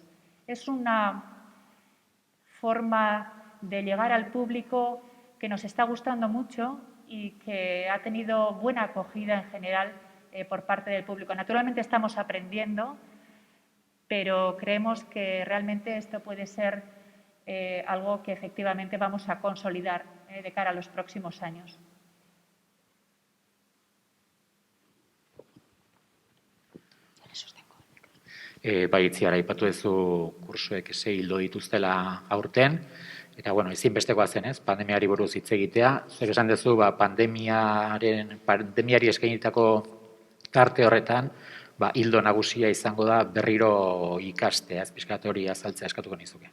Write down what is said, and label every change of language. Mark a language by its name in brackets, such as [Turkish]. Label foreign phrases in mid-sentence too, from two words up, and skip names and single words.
[Spanish] Es una forma de llegar al público que nos está gustando mucho y que ha tenido buena acogida en general por parte del público. Naturalmente estamos aprendiendo, pero creemos que realmente esto puede ser algo que efectivamente vamos a consolidar de cara a los próximos años. [Basque] Bai, Itziar, aipatu duzu kursuek 6 ildo dituztela aurten, eta, bueno, ezinbestekoa zen, pandemiari buruz hitz egitea. Zuek esan duzu, pandemiari eskainitako tarte horretan, ildo nagusia izango da berriro ikastea, pixkat hori azaltzea eskatuko nizuke.